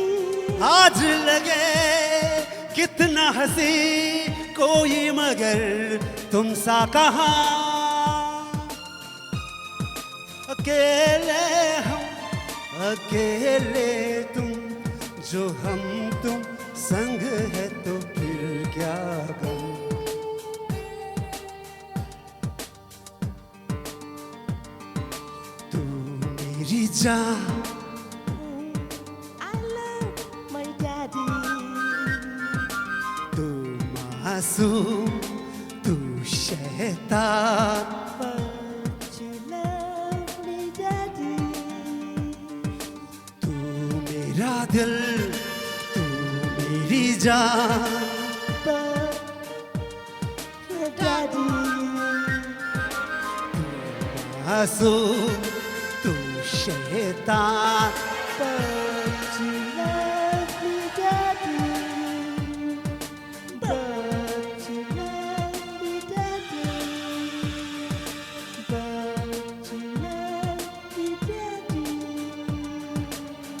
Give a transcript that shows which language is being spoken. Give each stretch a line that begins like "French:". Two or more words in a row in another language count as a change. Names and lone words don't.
Hindi: आज लगे कितना हंसी कोई मगर तुम सा कहाँ अकेले हम अकेले तुम जो हम तुम संग है तो फिर क्या गम तू मेरी जान
English: I love my Daddy.
Hindi: तू मासूम तू शैतान
English: But you love me, Daddy.
Hindi: तू मेरा दिल तू मेरी जान
English: But your Daddy.
Hindi: मासूम तू शैतान
English: But you love me, Daddy. But you love me, Daddy. But you love me, Daddy.